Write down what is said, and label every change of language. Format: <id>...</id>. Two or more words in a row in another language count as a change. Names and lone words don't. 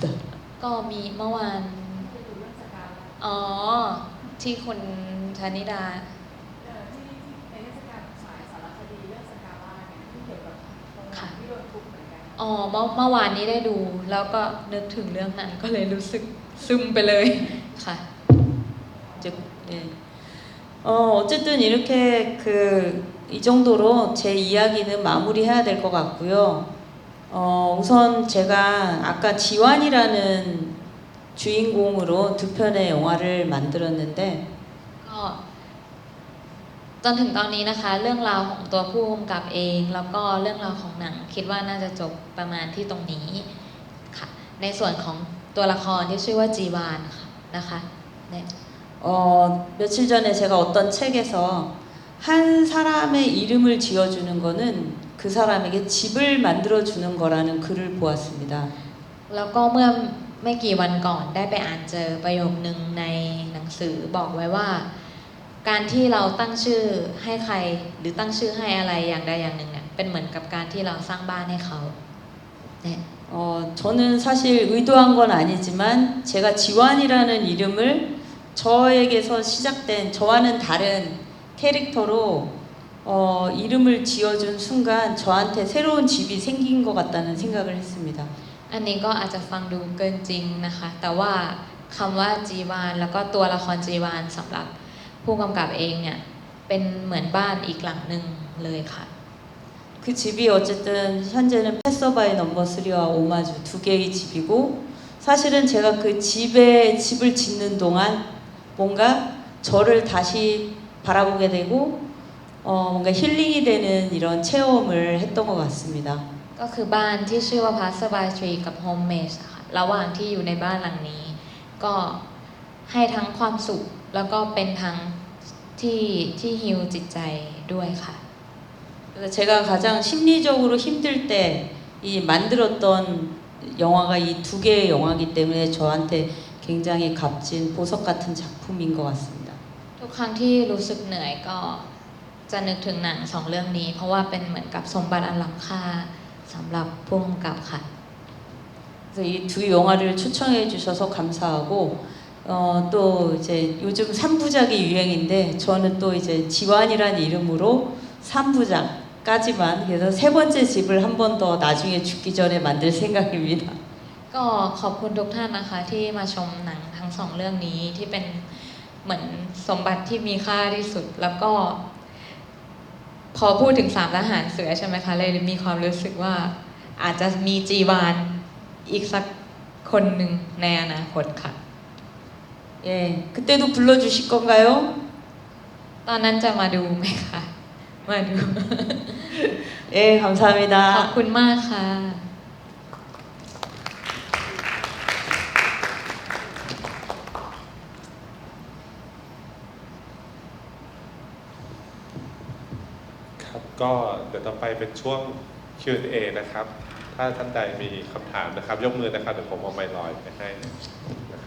<th>ก็มีเมื่อวานอ๋อที่คุณธนิดาค่ะอ๋อเมื่อวานนี้ได้ดูแล้วก็นึกถึงเรื่องนั้นก็เลยรู้สึกซึมไปเลยค่ะ</th> <ko>이제 어쨌든 이렇게 이 정도로 제 이야기는 마무리해야 될 것 같고요. 우선 제가 아까 지완이라는 주인공으로 두 편의 영화를 만들었는데</ko> <th>ก็จนถึงตอนนี้นะคะเรื่องราวของตัวผู้กำกับเองแล้วก็เรื่องราวของหนังคิดว่าน่าจะจบประมาณที่ตรงนี้ค่ะในส่วนของตัวละครที่ชื่อว่าจีวานค่ะนะคะเนี่ย</th> <ko>며칠 전에 제가 어떤 책에서 한 사람의 이름을 지어주는 거는 그 사람에게 집을 만들어주는 거라는 글을 보았습니다.</ko> <th>แล้วก็เมื่อไม่กี่วันก่อนได้ไปอ่านเจอประโยคนึงในหนังสือบอกไว้ว่าการที่เราตั้งชื่อให้ใครหรือตั้งชื่อให้อะไรอย่างใดอย่างหนึ่งเนี่ยเป็นเหมือนกับการที่เราสร้างบ้านให้เขาเนี่ย</th> <ko>저는 사실 의도한 건 아니지만 제가 지완이라는 이름을 저에게서 시작된 저와는 다른 캐릭터로 이름을 지어준 순간 저한테 새로운 집이 생긴 것 같다는 생각을 했습니다.</ko> <th>อันนี้ก็อาจจะฟังดูเกินจริงนะคะแต่ว่าคำว่าจีวานแล้วก็ตัวละครจีวานสำหรับผู้กำกับเองเนี่ยเป็นเหมือนบ้านอีกหลังหนึ่งเลยค่ะ</th> <ko>그 집이 어쨌든 현재는 패서바이 넘버 3와 오마주 두 개의 집이고 사실은 제가 그 집을 짓는 동안 뭔가 저를 다시 바라보게 되고 뭔가 힐링이 되는 이런 체험을 했던 것 같습니다.</ko> <th>ก็คือบ้านที่ชื่อว่า Passerby Tree กับ Home Mage ค่ะระหว่างที่อยู่ในบ้านหลังนี้ก็ให้ทั้งความสุขแล้วก็เป็นทั้งที่ฮีลจิตใจด้วยค่ะ</th> <ko>그래서 제가 가장 심리적으로 힘들 때 이 만들었던 영화가 이 두 개의 영화이기 때문에 저한테 굉장히 값진 보석 같은 작품인 것 같습니다.</ko> <th>ทุกครั้งที่รู้สึกเหนื่อยก็จะนึกถึงหนังสองเรื่องนี้เพราะว่าเป็นเหมือนกับสมบัติอันล้ำค่าสำหรับผู้กำกับค่ะ</th> <ko>그래서 이 두 영화를 추천해 주셔서 감사하고 또 이제 요즘 3부작이 유행인데 저는 또 이제 지완이란 이름으로 3부작까지만 그래서 세 번째 집을 한 번 더 나중에 죽기 전에 만들 생각입니다.</ko> <th>ก็ขอบคุณทุกท่านนะคะที่มาชมหนังทั้งสองเรื่องนี้ที่เป็นเหมือนสมบัติที่มีค่าที่สุดแล้วก็พอพูดถึง3ทหารเสือใช่ไหมคะเลยมีความรู้สึกว่าอาจจะมีจีวานอีกสักคนหนึ่งในอนาคตค่ะ</th> <ko>예, 그때도 불러주실 건가요?</ko> <th>ตอนนั้นจะมาดูไหมคะมาดู</th> <ko>예,</ko> <th>ขอบ</th> <ko>감사합니다.</ko> <th>คุณมากค่ะ ครับก็เดี๋ยวต่อไปเป็นช่วง Q&A นะครับ ถ้าท่านใดมีคำถามนะครับ ยกมือนะครับ เดี๋ยวผมเอาไมค์ลอยไปให้นะครับ</th>